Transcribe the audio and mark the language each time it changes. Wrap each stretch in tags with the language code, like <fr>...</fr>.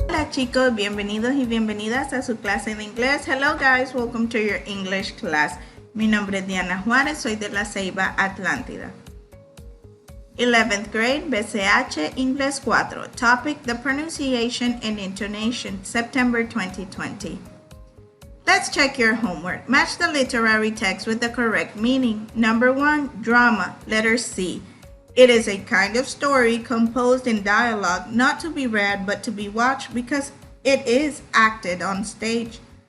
<es>chicos, bienvenidos y bienvenidas a su clase de inglés.</es> <en>Hello guys, welcome to your English class.</en> <es>Mi nombre es Diana Juárez, soy de la Ceiba, Atlántida.</es> <en>11th grade, BCH, Inglés IV. Topic, the pronunciation and intonation, September 2020. Let's check your homework. Match the literary text with the correct meaning. Number 1, drama, letter C. It is a kind of story composed in dialogue, not to be read but to be watched because it is acted on stage.</en>